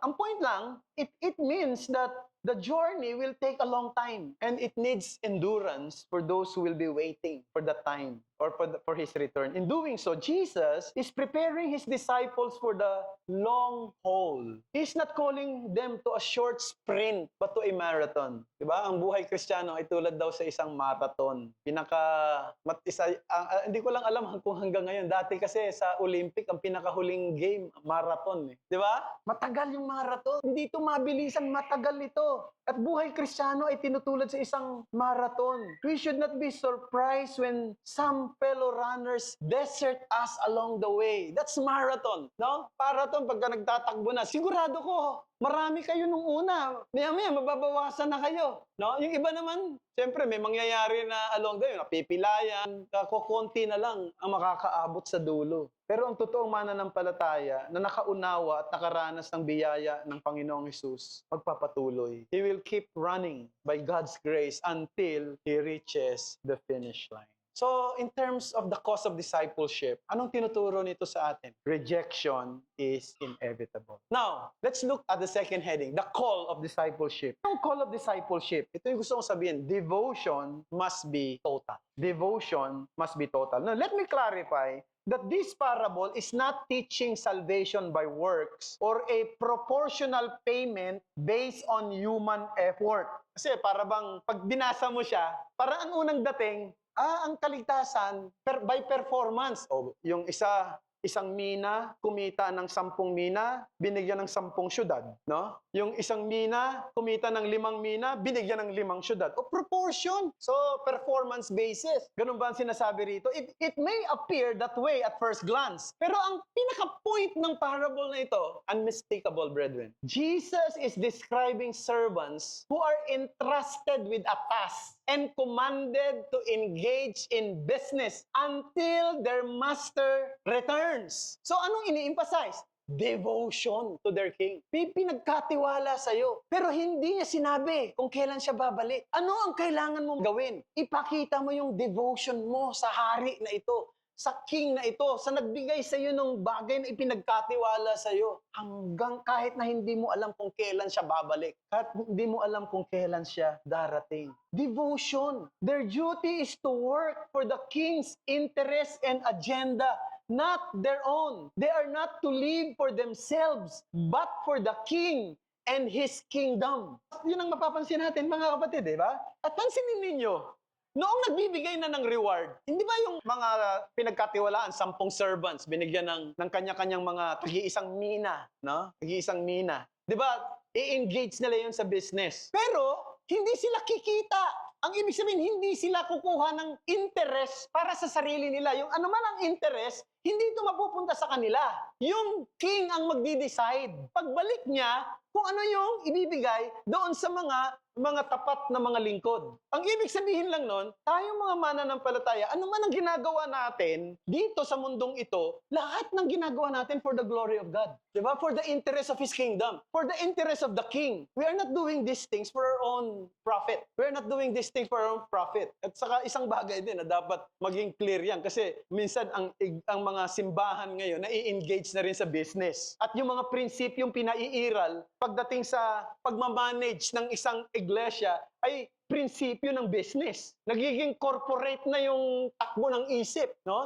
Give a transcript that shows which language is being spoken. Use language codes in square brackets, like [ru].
[tl] Ang point lang, [en] it means that the journey will take a long time and it needs endurance for those who will be waiting for the time or for his return. In doing so, Jesus is preparing his disciples for the long haul. He's not calling them to a short sprint but to a marathon. [tl] Diba? Ang buhay Kristiyano ay tulad daw sa isang marathon. Hindi ko lang alam kung hanggang ngayon. Dati kasi sa Olympic, ang pinakahuling game, marathon. Diba? Matagal yung marathon. Hindi ito mabilisan, matagal ito. At buhay Kristiyano ay tinutulad sa isang marathon. [en] We should not be surprised when some fellow runners desert us along the way. [tl] That's marathon, no? Marathon, pagka nagtatakbo na, sigurado ko, marami kayo nung una. Maya-maya, mababawasan na kayo. No? Yung iba naman, siyempre, may mangyayari na along the way, napipilayan, kukunti na lang ang makakaabot sa dulo. Pero ang totoong mananampalataya na nakaunawa at nakaranas ng biyaya ng Panginoong Hesus, magpapatuloy. [en] He will keep running by God's grace until he reaches the finish line. So, in terms of the cost of discipleship, [tl] anong tinuturo nito sa atin? [en] Rejection is inevitable. Now, let's look at the second heading, the call of discipleship. Yung call of discipleship, [tl] ito yung gusto kong sabihin, [en] devotion must be total. Devotion must be total. Now, let me clarify that this parable is not teaching salvation by works or a proportional payment based on human effort. [tl] Kasi para bang, pag binasa mo siya, para ang unang dating, ang kaligtasan by performance. Yung isang mina, kumita ng 10 mina, binigyan ng 10 syudad. No? Yung isang mina, kumita ng 5 mina, binigyan ng 5 syudad. Proportion. So, performance basis. Ganun ba ang sinasabi rito? [en] It may appear that way at first glance. [tl] Pero ang pinaka-point ng parable na ito, unmistakable, brethren. [en] Jesus is describing servants who are entrusted with a task and commanded to engage in business until their master returns. So anong ini-emphasize? Devotion to their king. [tl] May pinagkatiwala sa'yo. Pero hindi niya sinabi kung kailan siya babalik. Ano ang kailangan mong gawin? Ipakita mo yung devotion mo sa hari na ito, sa king na ito, sa nagbigay sa iyo ng bagay na ipinagkatiwala sa iyo. Hanggang kahit na hindi mo alam kung kailan siya babalik. Kahit hindi mo alam kung kailan siya darating. Devotion. [en] Their duty is to work for the king's interest and agenda, not their own. They are not to live for themselves, but for the king and his kingdom. [tl] Yun ang mapapansin natin, mga kapatid, di ba? At pansinin ninyo, noong nagbibigay na ng reward, hindi ba yung mga pinagkatiwalaan, 10 servants, binigyan ng kanya-kanyang mga tagi-isang mina, no? Tagi-isang mina. Di ba? I-engage nila yun sa business. Pero, hindi sila kikita. Ang ibig sabihin, hindi sila kukuha ng interest para sa sarili nila. Yung ano man ang interest, hindi ito mapupunta sa kanila. Yung king ang magdi-decide. Pagbalik niya, kung ano yung ibibigay doon sa mga tapat na mga lingkod. Ang ibig sabihin lang nun, tayong mga mananampalataya, ano man ang ginagawa natin dito sa mundong ito, lahat ng ginagawa natin [en] for the glory of God. [tl] Diba? [en] For the interest of His kingdom. For the interest of the King. We are not doing these things for our own profit. We are not doing these things for our own profit. [tl] At saka isang bagay din na dapat maging clear yan. Kasi minsan ang mga simbahan ngayon na-i-engage na rin sa business. At yung mga prinsipyong pinaiiral pagdating sa pagmamanage ng isang iglesia ay prinsipyo ng business. Nagiging corporate na yung takbo ng isip. No?